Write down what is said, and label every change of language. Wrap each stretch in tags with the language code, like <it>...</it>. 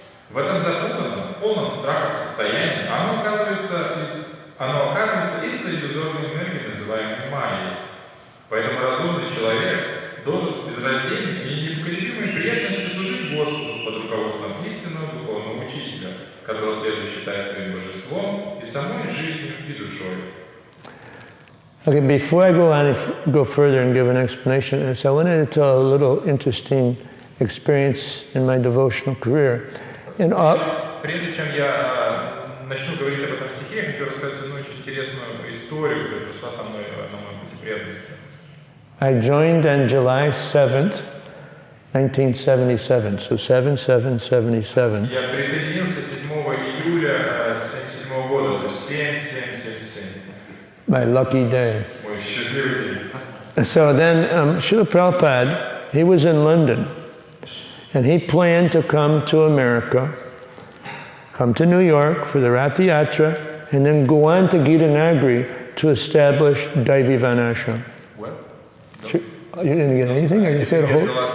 <ru>В этом запутанном, полном страхом состоянии оно оказывается из-за иллюзорной энергии, называемой майей. Поэтому разумный человек должен с безраздельной и непоколебимой преданностью служить Господу под руководством истинного духовного учителя, которого следует считать своим божеством и самой жизнью и душой.</ru> <en>Okay, before I go further and give an explanation of this, I wanted to tell a little interesting experience in my devotional career.</en> <ru>Прежде чем я начну говорить об этом стихе, я хочу рассказать одну очень интересную историю, которая пришла со мной на моем пути преданности.</ru> <en>I joined on July 7th, 1977, so 7/7/77.</en> <ru>Я присоединился 7 июля 1977 года, то есть 7/7/77.</ru> <en>My lucky day.</en> <ru>Мой счастливый день.</ru> <en>So then Srila Prabhupada, he was in London, and he planned to come to America, come to New York for the Rath Yatra, and then go on to Gitanagari to establish Daivi Vanashram. You didn't get anything? Or you said a whole?</en>